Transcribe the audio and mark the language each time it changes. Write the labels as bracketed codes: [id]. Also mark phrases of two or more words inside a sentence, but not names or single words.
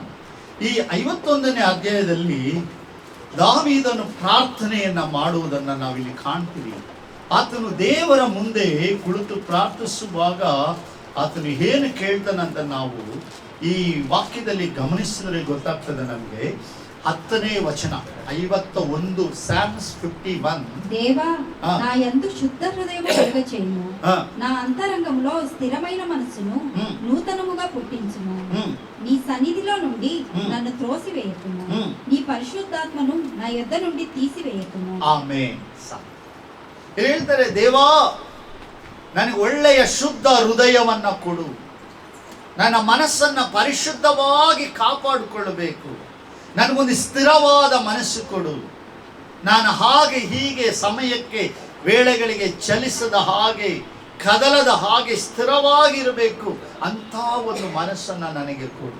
[kn] ಈ 51ನೇ ಅಧ್ಯಾಯದಲ್ಲಿ ದಾವೀದನು ಪ್ರಾರ್ಥನೆಯನ್ನ ಮಾಡುವುದನ್ನು ನಾವಿಲ್ಲಿ ಕಾಣ್ತೀವಿ. ಆತನು ದೇವರ ಮುಂದೆ ಕುಳಿತು ಪ್ರಾರ್ಥಿಸುವಾಗ ಆತನು ಏನು ಕೇಳ್ತಾನಂತ ನಾವು ಈ ವಾಕ್ಯದಲ್ಲಿ ಗಮನಿಸಿದರೆ ಗೊತ್ತಾಗ್ತದೆ ನಮಗೆ. 10ನೇ ವಚನ, 51, [en] Psalms 51. [te] దేవా నా యందు శుద్ధ హృదయము కలుగచేయుము, నా అంతరంగములో స్థిరమైన మనసును నూతనముగా పుట్టించుము. నీ సన్నిధిలో నుండి నన్ను త్రోసివేయకుము, నీ పరిశుద్ధాత్మను నా యొద్ద నుండి తీసివేయకుము. [kn] ಆಮೆನ್. ಹೇಳ್ತಾರೆ, ದೇವಾ ನನಗೆ ಒಳ್ಳೆಯ ಶುದ್ಧ ಹೃದಯವನ್ನ ಕೊಡು, ನನ್ನ ಮನಸ್ಸನ್ನ ಪರಿಶುದ್ಧವಾಗಿ ಕಾಪಾಡಿಕೊಳ್ಳಬೇಕು, ನನಗೊಂದು ಸ್ಥಿರವಾದ ಮನಸ್ಸು ಕೊಡು, ನಾನು ಹಾಗೆ ಹೀಗೆ ಸಮಯಕ್ಕೆ ವೇಳೆಗಳಿಗೆ ಚಲಿಸದ ಹಾಗೆ ಕದಲದ ಹಾಗೆ ಸ್ಥಿರವಾಗಿರಬೇಕು ಅಂತ ಒಂದು ಮನಸ್ಸನ್ನು ನನಗೆ ಕೊಡು.